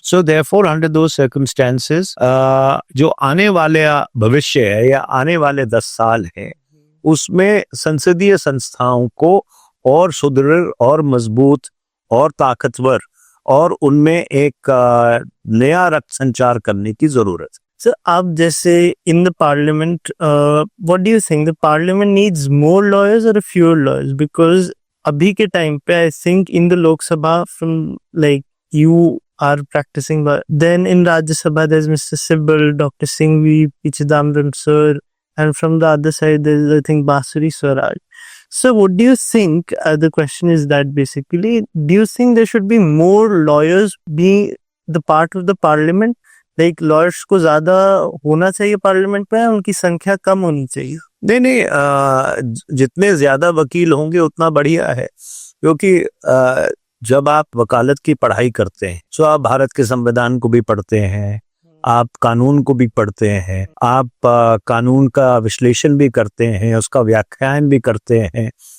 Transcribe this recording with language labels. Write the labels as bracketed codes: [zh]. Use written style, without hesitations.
[en] So therefore, under those circumstances, [hi] जो आने वाले भविष्य है या आने वाले 10 साल है, उसमें संसदीय संस्थाओं को और सुदृढ़ और मजबूत और ताकतवर और उनमें एक नया रक्त संचार करने की जरूरत है। [en] So, [hi] आप जैसे [en] in the parliament, what do you think the parliament needs more lawyers or fewer lawyers? Because [hi] अभी के टाइम पे [en] I think in the Lok Sabha, from like you are practicing, but then in Rajya Sabha there's Mr. Sibal, Dr. Singhvi, P. Chidambaram sir, and from the other side there's I think Basuri Swaraj. So what do you think? The question is that basically, do you think there should be more lawyers being the part of the parliament? [hi] Like lawyers को ज्यादा होना चाहिए parliament में, उनकी संख्या कम होनी चाहिए? नहीं, जितने ज्यादा वकील होंगे उतना बढ़िया है, क्योंकि जब आप वकालत की पढ़ाई करते हैं तो आप भारत के संविधान को भी पढ़ते हैं, आप कानून को भी पढ़ते हैं, आप कानून का विश्लेषण भी करते हैं, उसका व्याख्यान भी करते हैं।